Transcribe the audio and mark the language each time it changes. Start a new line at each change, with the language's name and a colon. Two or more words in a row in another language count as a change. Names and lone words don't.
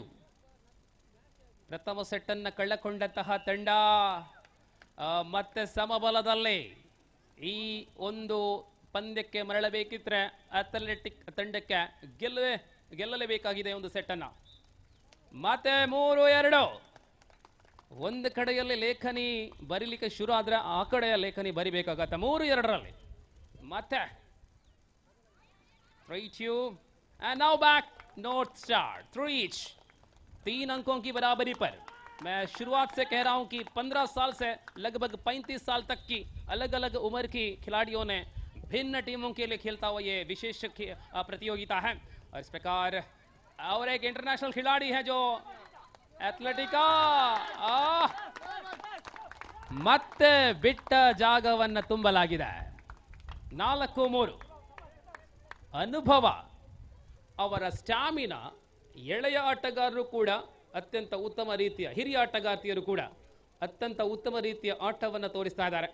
Kannada: ಪ್ರಥಮ ಸೆಟ್ ಅನ್ನು ಕಳ್ಳಕೊಂಡಂತಹ ತಂಡ ಮತ್ತೆ ಸಮಬಲದಲ್ಲಿ ಈ ಒಂದು ಪಂದ್ಯಕ್ಕೆ ಮರಳಬೇಕಿದ್ರೆ ಅಥ್ಲೆಟಿಕ್ ತಂಡಕ್ಕೆ ಗೆಲ್ಲಲೇಬೇಕಾಗಿದೆ ಒಂದು ಸೆಟ್ ಅನ್ನ. ಮತ್ತೆ 3-2. ಒಂದು ಕಡೆಯಲ್ಲಿ ಲೇಖನಿ ಬರೀಲಿಕ್ಕೆ ಶುರು ಆದ್ರೆ ಆ ಕಡೆಯ ಲೇಖನಿ ಬರಿಬೇಕಾಗತ್ತೆ. 3-2 ಮತ್ತೆ 3-2
English: and now back North Star 3 each.
Hindi: 3 अंकों की बराबरी पर मैं शुरुआत से कह रहा हूं कि 15 साल से लगभग 35 साल तक की अलग अलग उम्र की खिलाड़ियों ने भिन्न टीमों के लिए खेलता हुआ ये विशेष प्रतियोगिता है. और इस प्रकार और एक इंटरनेशनल खिलाड़ी है जो
Kannada: ಅಥ್ಲೆಟಿಕಾ ಮತ್ತೆ ಬಿಟ್ಟ ಜಾಗವನ್ನು ತುಂಬಲಾಗಿದೆ.
Hindi: 4-3.
Kannada: ಅನುಭವ, ಅವರ ಸ್ಟಾಮಿನಾ, ಎಳೆಯ ಆಟಗಾರರು ಕೂಡ ಅತ್ಯಂತ ಉತ್ತಮ ರೀತಿಯ, ಹಿರಿಯ ಆಟಗಾರ್ತಿಯರು ಕೂಡ ಅತ್ಯಂತ ಉತ್ತಮ ರೀತಿಯ ಆಟವನ್ನು ತೋರಿಸ್ತಾ ಇದ್ದಾರೆ.